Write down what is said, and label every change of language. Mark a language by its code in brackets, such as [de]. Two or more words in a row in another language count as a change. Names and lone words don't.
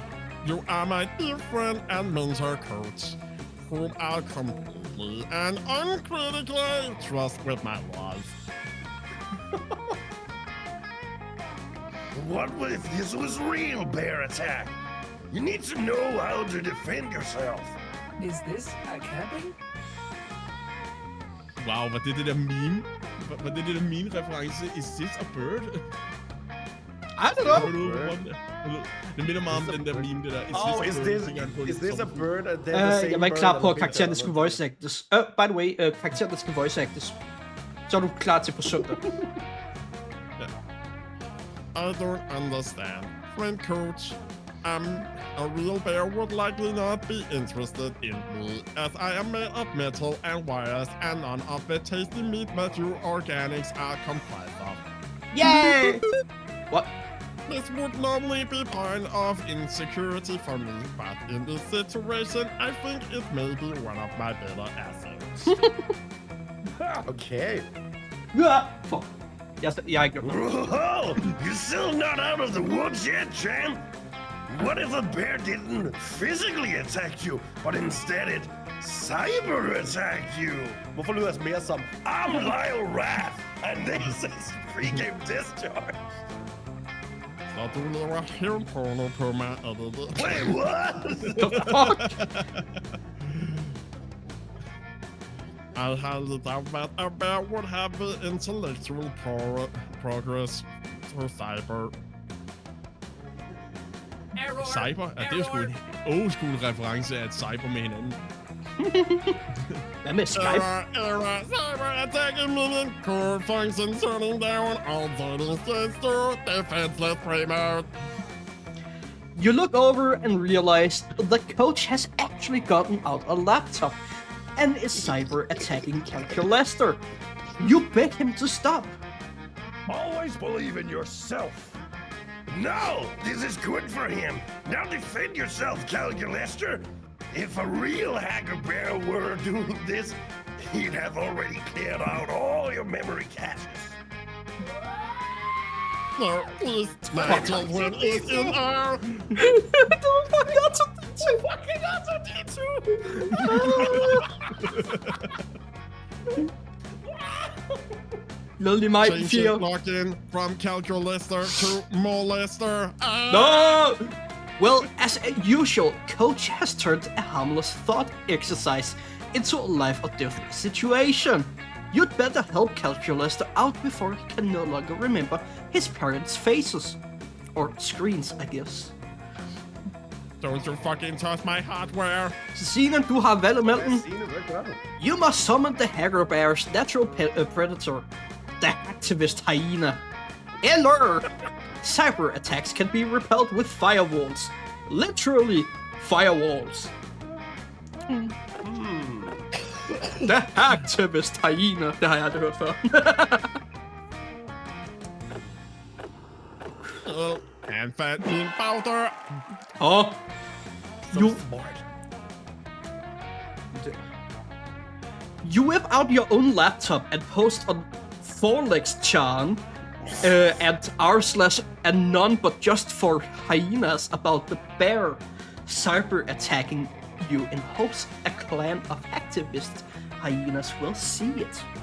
[en] You are my dear friend and mentor coach, whom I'll completely and uncritically trust with my life. What if this was real bear attack? You need to know how to defend yourself. Is this a camping? [da] Wow, var det der meme? Var det der meme-reference? [en] Is this a bird? I don't know. [da] Det minder meget om den der meme, det der. [en] Is this a bird? [da] Jeg var ikke klar på, at karakteren skulle [en] voice actes. By the way, [da] karakteren skal [en] voice actes. [da] Så er du klar til på søndag. [en] I don't understand. Friend coach, a real bear would likely not be interested in me, as I am made of metal and wires and none of the tasty meat that you organics are comprised of. Yay! What? This would normally be point of insecurity for me, but in this situation, I think it may be one of my better assets. Okay. Fuck. [da] Jeg er ikke nok. [en] Whoa! You're still not out of the woods yet, champ? What if a bear didn't physically attack you, but instead it cyber-attacked you? [da] Hvorfor lyder det mere som, [en] I'm Lyle Rath, and this is pre-game discharge? [da] Så du laver hævnporno på mig, er det det? [en] Wait, what? The fuck? I highly doubt that a bear would have the intellectual progress to cyber. Cyber? [da] Ja, det er jo sgu en [en] old school reference [da] af et cyber med hinanden. Hvad med Skype? [en] Error, cyber attacking million core function turning down all dating states to defenseless prey mode. You look over and realize the coach has actually gotten out a laptop and is cyber attacking Calculester. You beg him to stop. Always believe in yourself. No, this is good for him. Now defend yourself, Calculester. If a real hacker bear were doing this, he'd have already cleared out all your memory caches. No, please, my children is in our... [da] Det var [en] fucking awesome. Fucking R2-D2! Lily might Change feel. it, lock in from calculator to molester. No! Well, as usual, Coach has turned a harmless thought exercise into a life or death situation. You'd better help Calculator out before he can no longer remember his parents' faces. Or screens, I guess. Don't you fucking touch my hardware. [da] Scenen, du har valget mellem. Signe, hvad gør du? [en] You must summon the Hacker Bear's natural predator, the activist hyena. Eller cyber attacks can be repelled with firewalls. Literally, firewalls. The activist hyena. [da] Det har jeg aldrig hørt før. [en] Amphetamine powder. Oh. You Smart. whip out your own laptop and post on Forlex-chan at r/anon but just for hyenas about the bear cyber attacking you in hopes a clan of activist hyenas will see it.